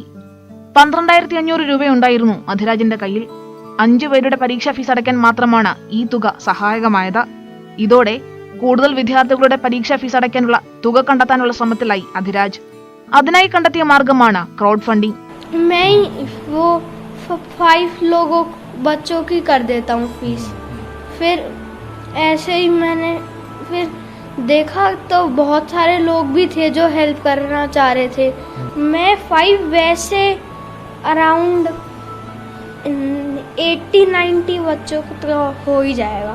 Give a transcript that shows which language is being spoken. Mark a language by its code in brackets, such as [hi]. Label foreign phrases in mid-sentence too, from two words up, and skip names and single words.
[ml] 12,500 രൂപയുണ്ടായിരുന്നു അധിരാജിന്റെ കയ്യിൽ. 5 പേരുടെ പരീക്ഷാ ഫീസ് അടയ്ക്കാൻ മാത്രമാണ് ഈ തുക സഹായകമായത്. ഇതോടെ കൂടുതൽ വിദ്യാർത്ഥികളുടെ പരീക്ഷാ ഫീസ് അടയ്ക്കാനുള്ള തുക കണ്ടെത്താനുള്ള ശ്രമത്തിലായി അധിരാജ്. അതിനായി കണ്ടെത്തിയ മാർഗമാണ് ക്രൗഡ് ഫണ്ടിംഗ്. [hi] 5 लोगों बच्चों की कर देता हूँ फीस. फिर ऐसे ही मैंने फिर देखा तो बहुत सारे लोग भी थे जो हेल्प करना चाह रहे थे. मैं 5 वैसे अराउंड 80-90 बच्चों को तो हो ही जाएगा.